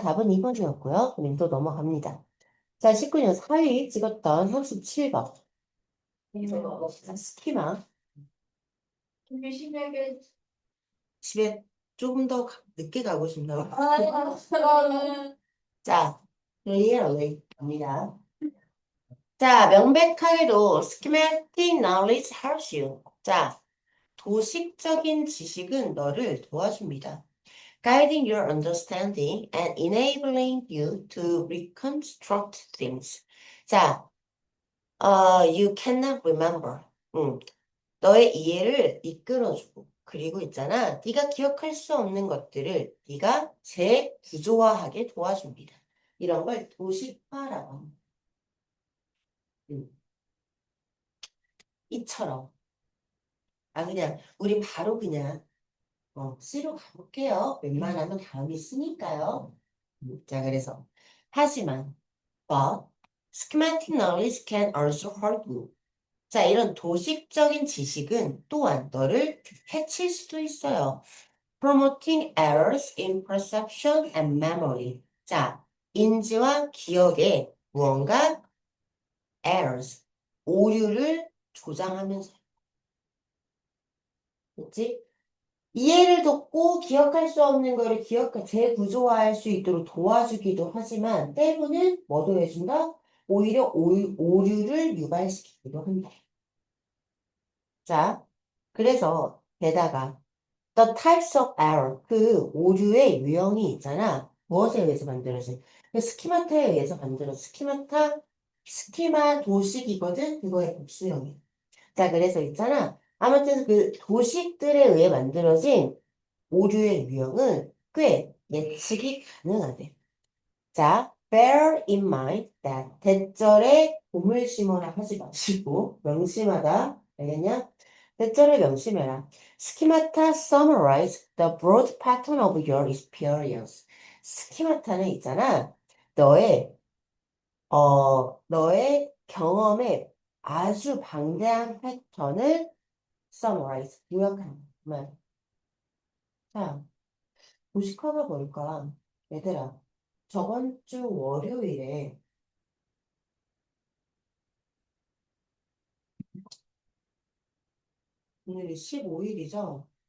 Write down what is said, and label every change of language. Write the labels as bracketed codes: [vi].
[ko] 답은 2번이었고요. 그럼 또 넘어갑니다. 자, 19년 4위 찍었던 37번. 자, 스키마. 준비 심하게. 집에 조금 더 늦게 가고 싶나 봐. 저는 자, clearly 갑니다. 자, 명백하게도 [en] schematic knowledge helps you. [ko] 자, 도식적인 지식은 너를 도와줍니다. [en] Guiding your understanding and enabling you to reconstruct things. [ko] 자, [en] you cannot remember. [ko] 너의 이해를 이끌어주고 그리고 있잖아. 네가 기억할 수 없는 것들을 네가 재구조화하게 도와줍니다. 이런 걸 도식화라고 합니다. 이처럼. 그냥 우리 바로 그냥 C로 가볼게요. 웬만하면 다음이 C니까요. 자, 그래서 하지만 [en] but schematic knowledge can also hurt you. [ko] 자, 이런 도식적인 지식은 또한 너를 해칠 수도 있어요. [en] Promoting errors in perception and memory. [ko] 자, 인지와 기억에 무언가 errors, 오류를 조장하면서. 그치? 이해를 돕고 기억할 수 없는 거를 재구조화할 수 있도록 도와주기도 하지만 때로는 뭐도 해준다? 오히려 오류를 유발시키기도 한다. 자, 그래서 게다가 [en] the types of error, [ko] 그 오류의 유형이 있잖아. 무엇에 의해서 만들어진? 그 스키마타에 의해서 만들어진 스키마 도식이거든? 그거의 복수형이야. 자, 그래서 있잖아. 아무튼 그 도식들에 의해 만들어진 오류의 유형은 꽤 예측이 가능하대. 자, [en] bear in mind that [ko] 대절에 봄을 심어라 하지 마시고 명심하다. 알겠냐? 대절을 명심해라. [en] Schemata summarize the broad pattern of your experience. [ko] 스키마타는 있잖아. 너의 너의 경험의 아주 방대한 패턴을 summarize, 요약하는 말. 자, 도식화가 뭘까? 얘들아, 저번 주 월요일에 오늘이 15일이죠?